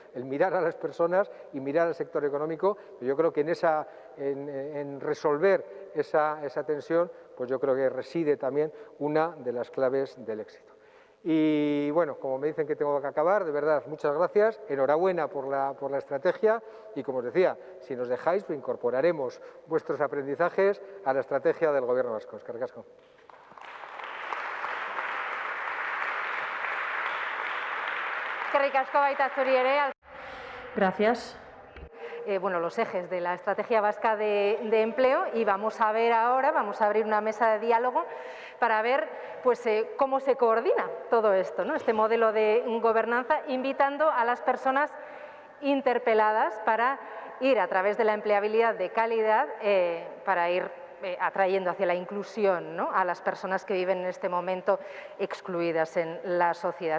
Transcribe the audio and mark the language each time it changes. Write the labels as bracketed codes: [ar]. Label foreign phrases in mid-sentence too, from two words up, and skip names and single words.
[es] El mirar a las personas y mirar al sector económico. Yo creo que en resolver esa tensión, pues yo creo que reside también una de las claves del éxito. Y bueno, como me dicen que tengo que acabar, de verdad, muchas gracias, enhorabuena por la estrategia y, como os decía, si nos dejáis, pues incorporaremos vuestros aprendizajes a la estrategia del Gobierno vasco. [eu] Eskerrik asko. Eskerrik asko baita zuri ere. [es] Gracias. Bueno, los ejes de la estrategia vasca de empleo, y vamos a ver ahora, vamos a abrir una mesa de diálogo para ver pues, cómo se coordina todo esto, ¿no? Este modelo de gobernanza, invitando a las personas interpeladas para ir a través de la empleabilidad de calidad, para ir atrayendo hacia la inclusión, ¿no?, a las personas que viven en este momento excluidas en la sociedad.